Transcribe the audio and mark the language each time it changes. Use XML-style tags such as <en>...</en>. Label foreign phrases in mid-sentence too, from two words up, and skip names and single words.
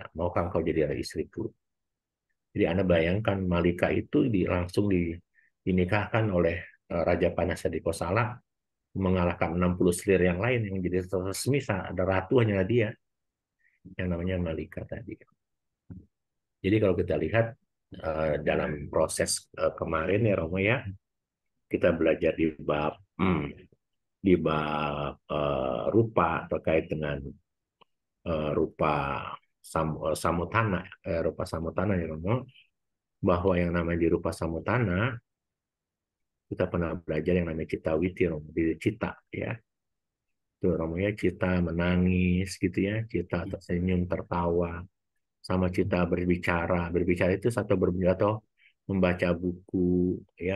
<id>Maukah engkau jadi istriku? Jadi Anda bayangkan Malika itu dinikahkan oleh Raja Pasenadi-Kosala mengalahkan 60 selir yang lain yang jadi resmi ada ratu hanya dia yang namanya Malika tadi. Jadi kalau kita lihat dalam proses kemarin ya Romo ya, kita belajar di bab rupa terkait dengan</id> <pi>rupa samutana, rupa samutana</pi> <id>ya Romo, bahwa yang namanya di</id> <pi>rupa samutana</pi> <id>kita pernah belajar yang namanya</id> <pi>cita witi</pi> <id>Romo, di cita ya. Tuh Romo ya, cita menangis gitu ya, cita tersenyum, tertawa, sama cita berbicara. Berbicara itu atau membaca buku ya.</id>